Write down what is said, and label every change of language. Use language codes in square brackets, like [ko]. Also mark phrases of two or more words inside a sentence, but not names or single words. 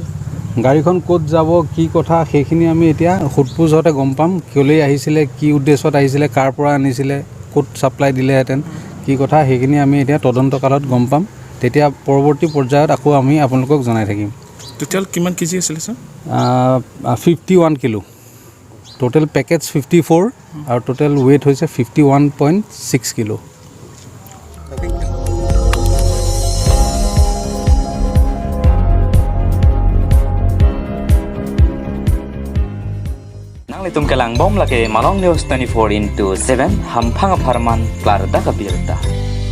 [as] গাড়ীখন ক'ত যাব কি কথা সেইখিনি আমি এতিয়া ফুটপুছতে গম পাম কিয়লৈ আহিছিলে কি উদ্দেশ্যত আহিছিলে কাৰ পৰা আনিছিলে ক'ত সাপ্লাই দিলেহেঁতেন কি কথা সেইখিনি আমি এতিয়া তদন্তকালত গম পাম তেতিয়া পৰৱৰ্তী পৰ্যায়ত আকৌ আমি আপোনালোকক জনাই থাকিম টোটাল কিমান কেজি আছিল স্যাৰ 51 [en] kilo total package [as] 54 আৰু [en] total weight [as] হৈছে 51.6 কিলো [mjw] Tum kelang bom lake Malong News 24/7 hampang farman klar da kabirta